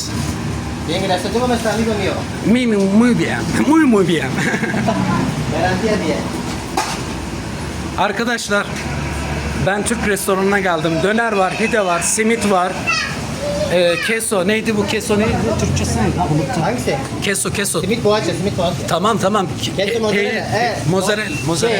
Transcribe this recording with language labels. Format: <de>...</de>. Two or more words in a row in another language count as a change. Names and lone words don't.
<es>Bien, gracias. ¿Tú cómo estás, amigo mío? Muy bien, muy bien. Garantía bien.</es> <tr>Arkadaşlar, ben Türk restoranına geldim. Döner var, pide var, simit var. Keso, neydi bu keso neydi? Türkçesi neydi? Unuttum. Hangisi? Keso. Simit poğaça. Tamam. Keso mozzarella. Mozzarella.</tr>